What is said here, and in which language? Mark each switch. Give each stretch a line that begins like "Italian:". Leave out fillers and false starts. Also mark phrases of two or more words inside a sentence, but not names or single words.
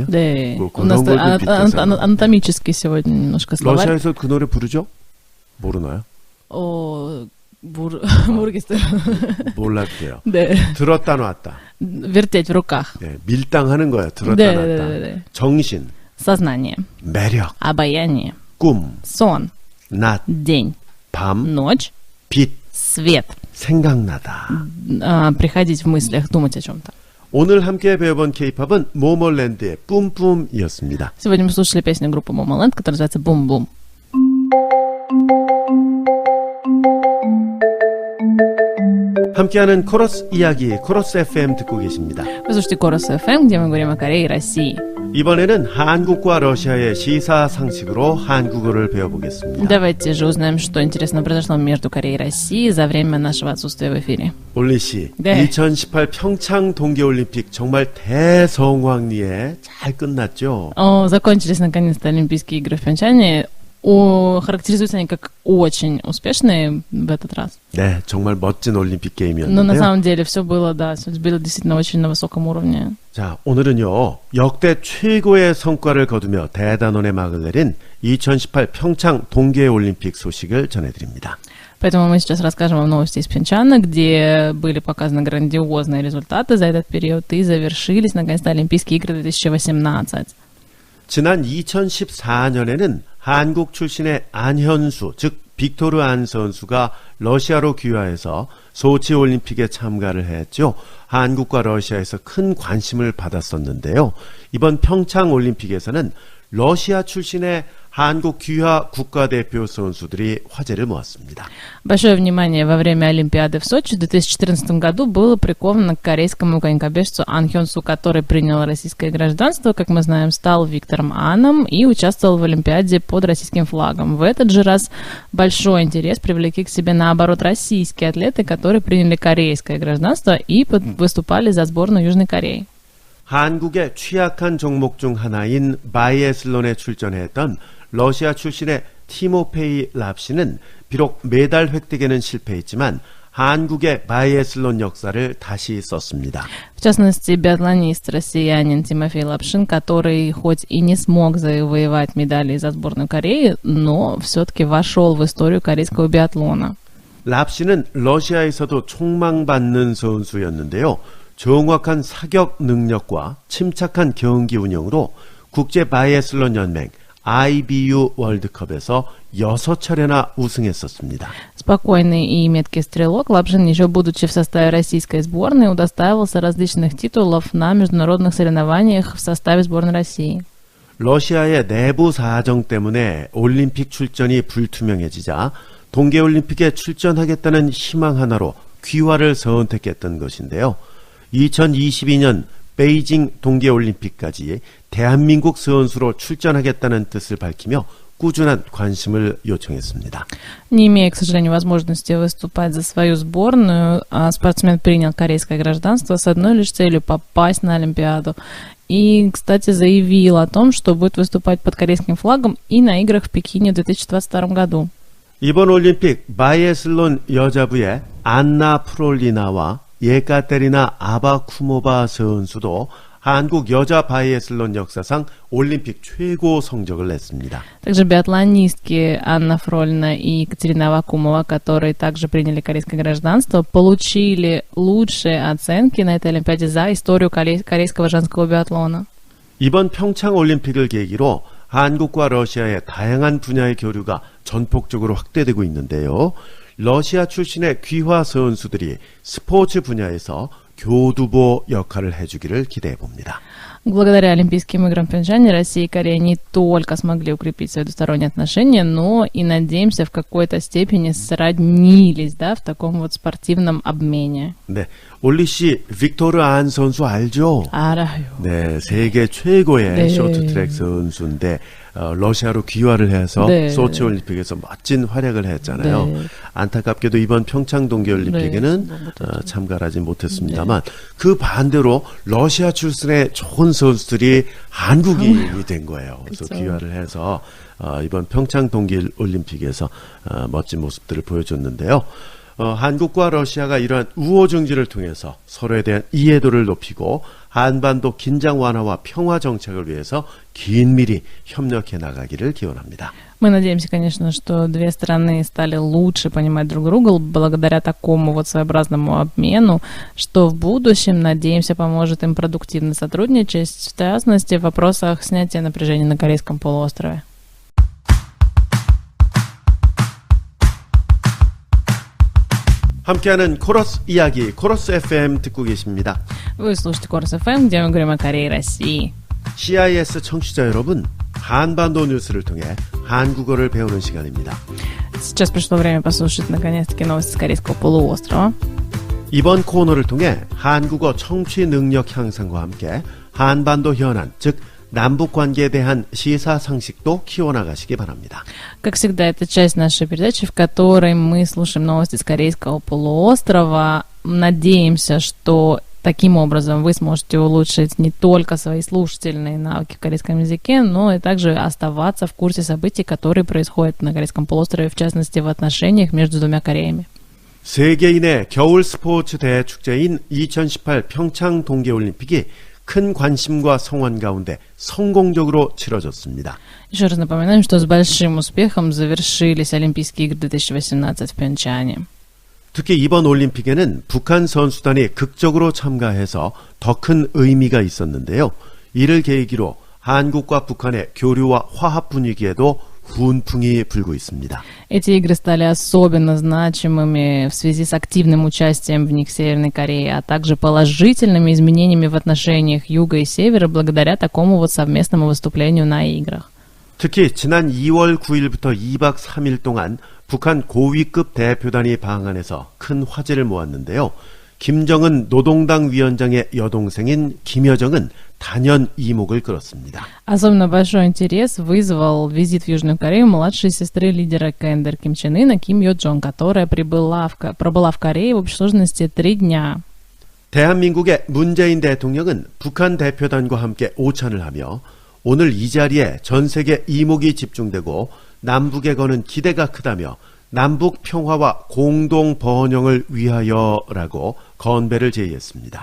Korean: 네. 뭐
Russian: У нас
Korean: 그런 것들 비슷해서.
Russian: анатомический сегодня немножко словарь.
Korean: 러시아에서 그 노래 부르죠? 모르나요? 모르겠어요. 몰랐대요. 네. 들었다 놨다.
Russian: Вертеть в руках.
Korean: 네, 밀당하는 거예요. 들었다 네, 놨다. 네, 네, 네. 정신,
Russian: Сознание,
Korean: 매력,
Russian: обаяние,
Korean: 꿈,
Russian: сон,
Korean: 낮,
Russian: день,
Korean: 밤,
Russian: ночь,
Korean: 빛,
Russian: свет.
Korean: 생각나다.
Russian: Приходить в мыслях, думать о чем-то.
Korean: 오늘 함께 배워본 K-팝은 모모랜드의 뿜뿜이었습니다.
Russian: Сегодня мы слушали песню группы Momoland, которая называется «Бум-бум».
Korean: 함께하는 코러스 이야기, 코러스 FM 듣고 계십니다.
Russian: Вы слушаете Корос FM, где мы говорим о Корее и России.
Korean: 이번에는 한국과 러시아의 시사상식으로 한국어를 배워보겠습니다.
Russian: Давайте же узнаем, что интересно произошло между Кореей и Россией за время нашего отсутствия в эфире.
Korean: 올리 씨, 네. 2018 평창 동계올림픽 정말 대성황리에 잘 끝났죠?
Russian: Закончились наконец-то Олимпийские игры в Пхенчхане. Характеризуются они как очень успешные в этот раз.
Korean: 네, 정말 멋진 올림픽
Russian: Но на
Korean: 게임이었는데요.
Russian: самом деле все было действительно очень на высоком уровне.
Korean: 자, 오늘은요, 역대 최고의 성과를 거두며 대단원의 막을 내린 2018 평창 동계올림픽 소식을 전해드립니다.
Russian: Поэтому мы сейчас расскажем вам новости из Пхенчхана, где были показаны грандиозные результаты за этот период и завершились наконец-то Олимпийские игры 2018.
Korean: 지난 2014년에는 한국 출신의 안현수, 즉 빅토르 안 선수가 러시아로 귀화해서 소치 올림픽에 참가를 했죠. 한국과 러시아에서 큰 관심을 받았었는데요. 이번 평창 올림픽에서는 러시아 출신의 한국 귀화 국가대표 선수들이 화제를 모았습니다.
Russian: Большое внимание во время Олимпиады в Сочи в 2014 году было приковано к корейскому конькобежцу Ан Хён Су, который принял российское гражданство, как мы знаем, стал Виктором Аном и участвовал в Олимпиаде под российским флагом. В этот же раз большой интерес привлекли к себе, наоборот, российские атлеты, которые приняли корейское гражданство и выступали за сборную Южной Кореи.
Korean: 한국의 취약한 종목 중 하나인 바이애슬론에 출전했던 러시아 출신의 티모페이 랍시는 비록 메달 획득에는 실패했지만 한국의 바이애슬론 역사를 다시 썼습니다.
Russian: В частности, биатлонист россиянин Тимофей Лапшин, который хоть и не смог завоевать медали за сборную Кореи, но все-таки вошел в историю корейского биатлона.
Korean: 랍시는 러시아에서도 촉망받는 선수였는데요. 정확한 사격 능력과 침착한 경기 운영으로 국제 바이애슬론 연맹 IBU 월드컵에서 6차례나 우승했었습니다.
Russian: Спокойный и меткий стрелок, Лапшин, еще будучи в составе российской сборной, удостаивался различных титулов на международных соревнованиях в составе сборной России.
Korean: 러시아의 내부 사정 때문에 올림픽 출전이 불투명해지자 동계올림픽에 출전하겠다는 희망 하나로 귀화를 선택했던 것인데요. 2022년 베이징 동계올림픽까지 대한민국 선수로 출전하겠다는 뜻을 밝히며 꾸준한 관심을 요청했습니다.
Russian: Не имея, к сожалению, возможности выступать за свою сборную, спортсмен принял корейское гражданство с одной лишь целью попасть на Олимпиаду. И, кстати, заявил о том, что будет выступать под корейским флагом и на играх в Пекине в 2022 году.
Korean: 이번 올림픽 바이애슬론 여자부의 안나 프롤리나와 예카테리나 아바쿠모바 선수도 한국 여자 바이애슬론 역사상 올림픽 최고 성적을 냈습니다.
Russian: Также биатлонистки Анна Фролина и Екатерина Авакумова, которые также приняли корейское гражданство, получили лучшие оценки на этой Олимпиаде за историю корейского женского биатлона.
Korean: 이번 평창 올림픽을 계기로 한국과 러시아의 다양한 분야의 교류가 전폭적으로 확대되고 있는데요. 러시아 출신의 귀화 선수들이 스포츠 분야에서 교두보 역할을 해주기를 기대해 봅니다.
Russian: Благодаря Олимпийским играм в Пхенчхане Россия и Корея не только смогли укрепить свои двусторонние отношения, но и, надеемся, в какой-то степени сроднились, в таком вот спортивном обмене.
Korean: 네, 올리 씨, 빅토르 안 선수 알죠? 알아요. 네, 세계 최고의 네. 쇼트트랙 선수인데 러시아로 귀화를 해서 네. 소치 올림픽에서 멋진 활약을 했잖아요. 네. 안타깝게도 이번 평창 동계올림픽에는 네, 참가를 하지 못했습니다만 그 반대로 러시아 출신의 좋은 선수들이 한국인이 된 거예요. 그래서 그쵸. 귀화를 해서 이번 평창 동계올림픽에서 멋진 모습들을 보여줬는데요. 한국과 러시아가 이러한 우호 증지를 통해서 서로에 대한 이해도를 높이고 한반도 긴장 완화와 평화 정착을 위해서 긴밀히 협력해 나가기를 기원합니다.
Russian: Мы надеемся, конечно, что две страны стали лучше понимать друг друга благодаря такому вот своеобразному обмену, что в будущем, надеемся, поможет им продуктивно сотрудничать, в частности, в вопросах снятия напряжения на Корейском полуострове.
Korean: 함께하는 코러스 이야기, 코러스 FM 듣고 계십니다.
Russian: Вы слушаете Корс ФМ, где мы говорим о Корее и России.
Korean: CIS 청취자 여러분, 한반도 뉴스를 통해 한국어를 배우는 시간입니다.
Russian: Сейчас пришло время послушать, наконец-таки, новости с Корейского полуострова.
Korean: 이번 코너를 통해 한국어 청취 능력 향상과 함께 한반도 현안, 즉 남북 관계에 대한 시사상식도 키워나가시기 바랍니다.
Russian: Как всегда, это часть нашей передачи, в которой мы слушаем новости с Корейского полуострова. Надеемся, что таким образом вы сможете улучшить не только свои слушательные навыки в корейском языке, но и также оставаться в курсе событий, которые происходят на Корейском полуострове, в частности, в отношениях между двумя Кореями.
Korean: 세계인의 겨울 스포츠 대축제인 2018 평창 동계올림픽이 큰 관심과 성원 가운데 성공적으로 치러졌습니다.
Russian: Еще раз напоминаем, что с большим успехом завершились Олимпийские игры 2018 в Пхенчхане.
Korean: 특히 이번 올림픽에는 북한 선수단이 극적으로 참가해서 더 큰 의미가 있었는데요. 이를 계기로 한국과 북한의 교류와 화합 분위기에도 훈풍이 불고 있습니다.
Russian: Эти игры стали особенно значимыми в связи с активным участием в них Северной Кореи, а также положительными изменениями в отношениях Юга и Севера благодаря такому вот совместному выступлению на играх.
Korean: 특히 지난 2월 9일부터 2박 3일 동안 북한 고위급 대표단이 방한해서 큰 화제를 모았는데요. 김정은 노동당 위원장의 여동생인 김여정은 단연 이목을 끌었습니다.
Russian: Особенно большой интерес вызвал визит в Южную Корею младшей сестры лидера КНДР Ким Чен Ына Ким Йо Джон, которая пробыла в Корее в общей сложности 3 дня.
Korean: 대한민국의 문재인 대통령은 북한 대표단과 함께 오찬을 하며 오늘 이 자리에 전 세계 이목이 집중되고 남북에 거는 기대가 크다며 남북 평화와 공동 번영을 위하여라고 건배를 제의했습니다.